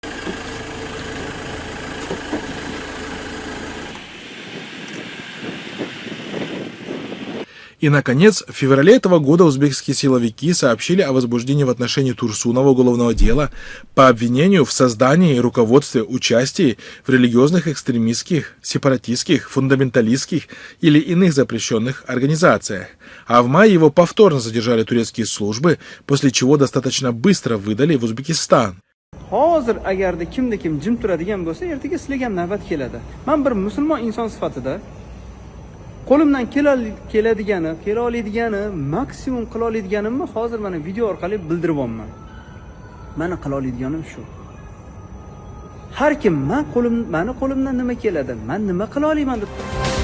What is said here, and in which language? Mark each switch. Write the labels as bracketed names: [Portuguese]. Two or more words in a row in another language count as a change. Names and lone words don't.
[Russian] И, наконец, в феврале этого года узбекские силовики сообщили о возбуждении в отношении Турсунова уголовного дела по обвинению в создании и руководстве участии в религиозных экстремистских, сепаратистских, фундаменталистских или иных запрещенных организациях. А в мае его повторно задержали турецкие службы, после чего достаточно быстро выдали в Узбекистан. [Uzbek] Hozir agarda kim jim turadigan bo'lsa, ertaga sizlarga ham navbat keladi. Men bir musulmon inson sifatida qo'limdan kela oladiganini, maksimum qila oladiganimni hozir mana video orqali bildiryapman. Meni qila oladiganim shu. Har kim meni qo'limdan nima keladi, men nima qila olaman deb